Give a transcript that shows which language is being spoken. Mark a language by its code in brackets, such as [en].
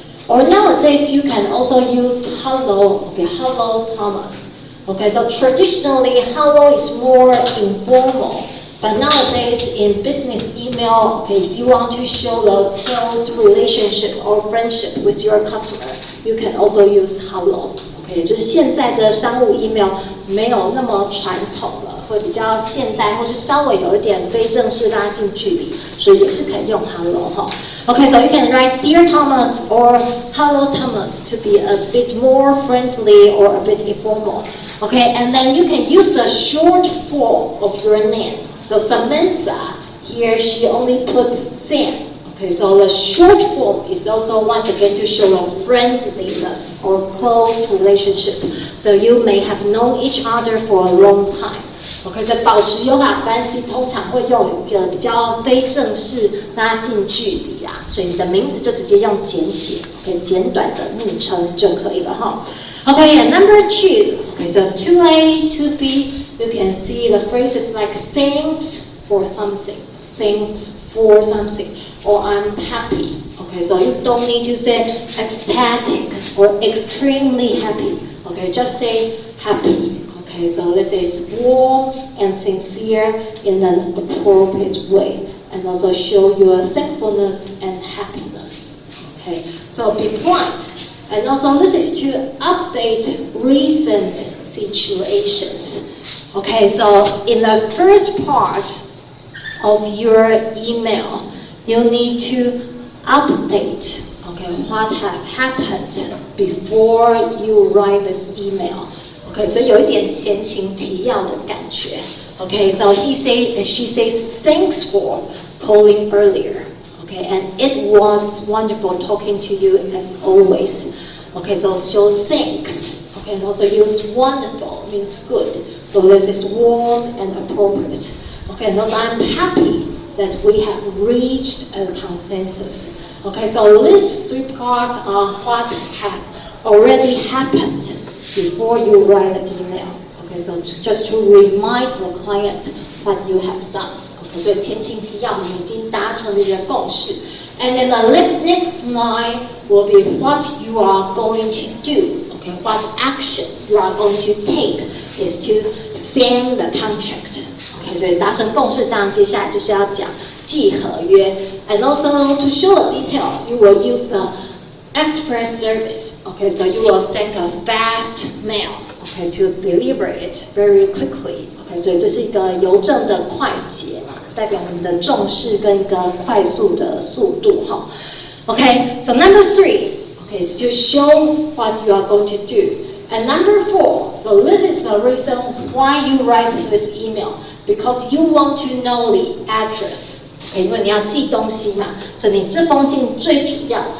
[en] Or nowadays you can also use hello. Hello Thomas. So traditionally hello is more informal. But nowadays in business email, if you want to show the close relationship or friendship with your customer, you can also use hello. [zh] 就是现在的商务 email 没有那么传统了，会比较现代，或是稍微有一点非正式拉近距离，所以也是可以用 hello 哈。 [en] So you can write Dear Thomas or Hello Thomas to be a bit more friendly or a bit informal. And then you can use the short form of your name. So Samantha, here she only puts Sam. So the short form is also once again to show a friendliness or close relationship. So you may have known each other for a long time. [zh] 所以保持友好关系通常会用一个比较非正式拉近距离啊，所以你的名字就直接用简写，简短的昵称就可以了哈。 [en] And number 2. So 2A, 2B, you can see the phrases like thanks for something, thanks for something, or I'm happy. So you don't need to say ecstatic or extremely happy. Just say happy. So this is warm and sincere in an appropriate way, and also show your thankfulness and happiness. So be blunt, and also this is to update recent situations. So in the first part of your email, you need to update what have happened before you write this email. [zh] 所以有一点前情提要的感觉。 [en] So she says thanks for calling earlier. And it was wonderful talking to you as always. So show thanks. And also use wonderful means good. So this is warm and appropriate. And also I'm happy that we have reached a consensus. So these 3 parts are what have already happened before you write the email. So just to remind the client what you have done. [zh] 所以前情提要我们已经达成了一个共识。 [en] And then the next line will be what you are going to do. What action you are going to take is to send the contract. [zh] 所以达成共识，当然接下来就是要讲寄合约。 [en] And also to show the detail, you will use the express service. So you will send a fast mail. okay, to deliver it very quickly. [zh] Okay, 所以这是一个邮政的快捷嘛，代表你的重视跟一个快速的速度哈。 [en] Okay, so number 3, okay, is to show what you are going to do. And number 4, so this is the reason why you write this email, because you want to know the address. [zh] Okay, 因为你要寄东西嘛，所以你这封信最主要。